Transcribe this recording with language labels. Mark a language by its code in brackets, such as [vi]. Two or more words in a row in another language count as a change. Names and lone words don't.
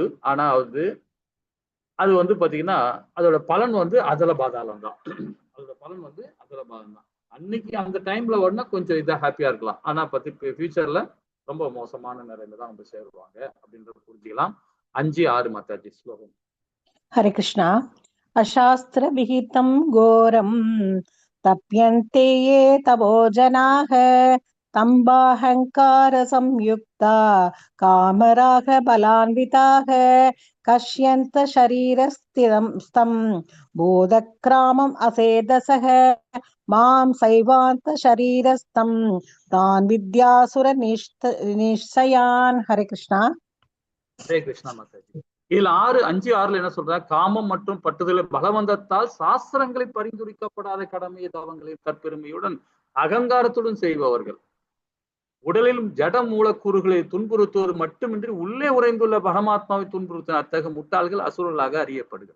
[ta] ஆனா அது வந்து பாத்தீங்கன்னா அதோட பலன் வந்து அதல பாதாளம் தான். அதோட பலன் வந்து அதல பாதம் தான். அன்னைக்கு அந்த டைம்ல வேணா கொஞ்சம் இதா ஹாப்பியா இருக்கலாம். ஆனா ஃபியூச்சர்ல ரொம்ப மோசமான நிலையில தான் வந்து சேருவாங்க அப்படின்றத புரிஞ்சுக்கலாம். 5, 6 மாதாஜி ஸ்லோகம். [hi] हरे कृष्णा। [sa] अशास्त्र विहितं घोरं तप्यन्ते ये तपो जनाः तम्बाहङ्कार संयुक्ता कामराग बलान्विताः कष्यन्त शरीरस्थितं बोधक्रामम् असेदसः मां सैवान्त शरीरस्थं तान् विद्यासुर निश्चयान्। [hi] हरे कृष्णा। [ta] ஹரே கிருஷ்ணா மாதாஜி. இதுல 6, 5, 6ல என்ன சொல்ற? காமம் மற்றும் பட்டுதலை பலவந்தத்தால் சாஸ்திரங்களை பரிந்துரைக்கப்படாத கடமையை தவங்களை தற்பெருமையுடன் அகங்காரத்துடன் செய்பவர்கள் உடலிலும் ஜட மூலக்கூறுகளை துன்புறுத்துவது மட்டுமின்றி உள்ளே உறைந்துள்ள பரமாத்மாவை துன்புறுத்தும் அத்தகைய முட்டாள்கள் அசுரர்களாக அறியப்படுகின்றனர்.